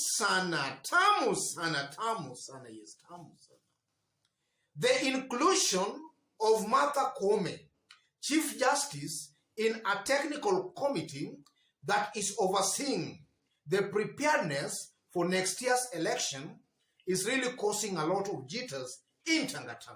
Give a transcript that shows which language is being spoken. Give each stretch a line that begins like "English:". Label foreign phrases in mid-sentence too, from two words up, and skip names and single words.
Swahili: sana, tamu sana, tamu sana, yes, tamu sana.
English: The inclusion of Martha Koome, Chief Justice, in a technical committee that is overseeing the preparedness for next year's election is really causing a lot of jitters in Tangatanga.